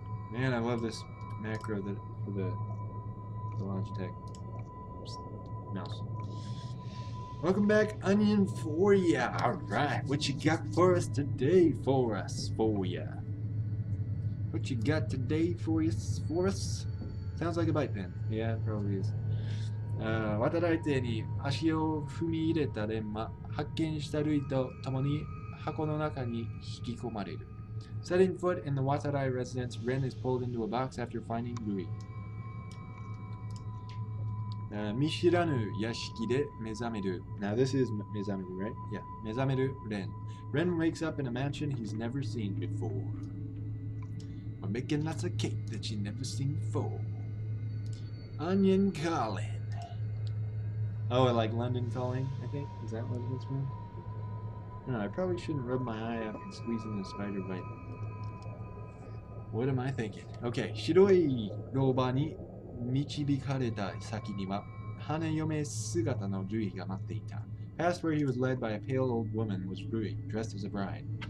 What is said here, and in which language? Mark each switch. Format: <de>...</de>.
<en>Man, I love this macro that for the Logitech mouse. Welcome back, Onion for ya. Alright, what you got for us today for ya? What you got today for us? Sounds like a bite pen. Yeah, it probably is.</en> <ja>渡来手に足を踏み入れたレンマ、発見したルイと共に箱の中に引き込まれる。</ja> <en>Setting foot in the Watarai residence, Ren is pulled into a box after finding Rui.</en> <ja>見知らぬ屋敷で目覚める。</ja> <en>Now this is 目覚める, right? Yeah. 目覚める Ren. Ren wakes up in a mansion he's never seen before. We're making lots of cake that you've never seen before. Onion calling. Oh, like London calling, I think? Is that what it's from? No, I probably shouldn't rub my eye after squeezing the spider bite. What am I thinking?</en> <ja>Okay, 白い老婆に導かれた先には花嫁姿のルイが待っていた。</ja> <en>Past where he was led by a pale old woman was Rui, dressed as a bride.</en>